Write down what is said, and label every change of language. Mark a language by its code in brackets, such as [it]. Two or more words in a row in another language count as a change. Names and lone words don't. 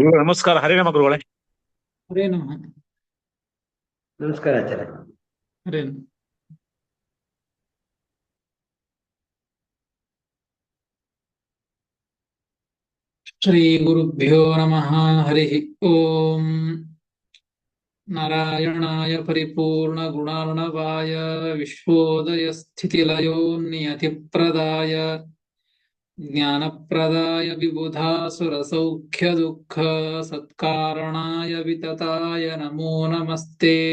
[kn] ಗುರುಗಳೇ ನಮಸ್ಕಾರ. ಹರಿನಾಮ ಗುರುಗಳೇ. [sa] ಹರೇ ನಮಃ. [kn] ನಮಸ್ಕಾರ ಆಚಾರ್ಯ. [sa] ಹರೇ ನಮಃ. ಶ್ರೀ ಗುರುಭ್ಯೋ ನಮಃ. ಹರಿ ಓಂ. ನಾರಾಯಣಾಯ ಪರಿಪೂರ್ಣ ಗುಣಾರ್ಣವಾಯ ವಿಶ್ವೋದಯ ಸ್ಥಿತಿಲಯೋ ನಿಯತಿಪ್ರದಾಯ ಜ್ಞಾನಪ್ರದಾಯ ವಿಬುಧಾಸುರ ಸೌಖ್ಯ ದುಃಖ ಸತ್ಕಾರಣಾಯ ವಿತತಾಯ ನಮೋ ನಮಸ್ತೆ.